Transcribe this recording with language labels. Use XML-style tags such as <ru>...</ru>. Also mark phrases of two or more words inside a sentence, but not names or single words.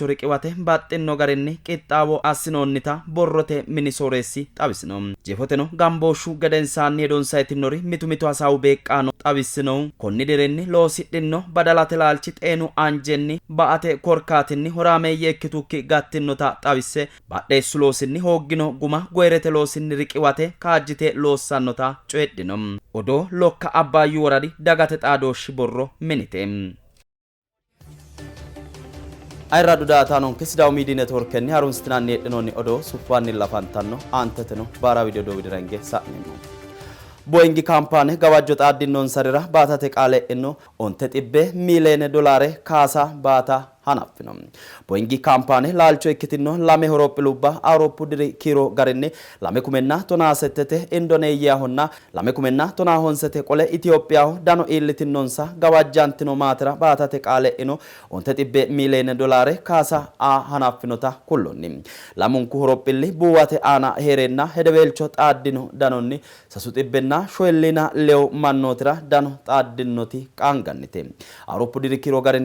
<sid>riqiwate baxxino garinni qixxaawo assinoonnita borrote mini soreessi xawisino jeefoteno gambooshu gedensaanni hedonsayitinori mitu hasaawu beeqqaano xawisino konni dirinni loosidhinno badalate laalchi xeenu anjenni ba'ate korkaatinni horaameeyye ikkitukki gattinnota xawisse badheessu loosinni hooggino guma goyrete loosinni riqiwate kaajjite loossannota coyedhino odoo lokka Abbaayyu woradi dagate xaadooshshi borro minite ayiradu daatanon kisidaw</sid> <en>media network</en> <sid>ni harun stinanni ednoni odo suppanni lafantanno anteteno bara video do widirange sa'nimo Boeing company gawajjo xaadinnon sarira baatate qaale enno onte xibbe miiliyoone dollare kaasa baata hanafino Boeing company laalcho ikkitino lame horopilubba Awurooppu diri kiiro garinni lame kumenna tona setete Indonesia honna lame kumenna tona honsete qole Ethiopia dano iillitinonsa gawajjantino maatira baatate qaale eno onte xibbe miiliyoone dollare kaasa hanafinota kullonni lamunku horopilli buwate ana heerenna hedeweelcho xaadino danonni sasu xibbenna shoellina lew mannotira dano xaadinoti qaangannite Awurooppu diri kiiro garinni</sid>